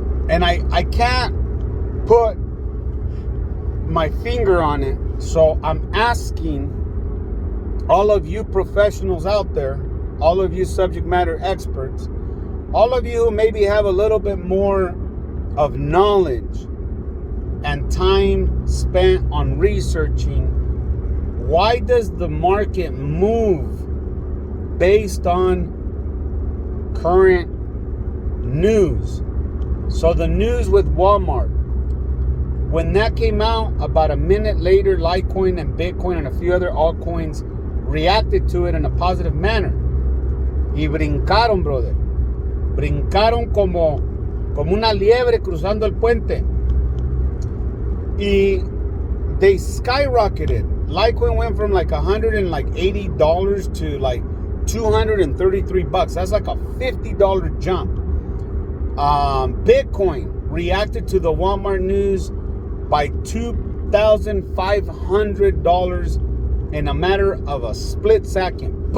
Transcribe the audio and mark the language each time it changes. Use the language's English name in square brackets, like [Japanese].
[English] And I can't put my finger on it, so I'm asking all of you professionals out there, all of you subject matter experts, all of you who maybe have a little bit more of knowledge and time spent on researching, why does the market move based on current news? So the news with Walmart, when that came out, about a minute later, Litecoin and Bitcoin and a few other altcoins reacted to it in a positive manner. [Spanish] Y brincaron, brother. Brincaron como una liebre cruzando el puente. [English] Y they skyrocketed. Litecoin went from like $180 to like $233. That's like a $50 jump. Bitcoin reacted to the Walmart news by $2,500 in a matter of a split second.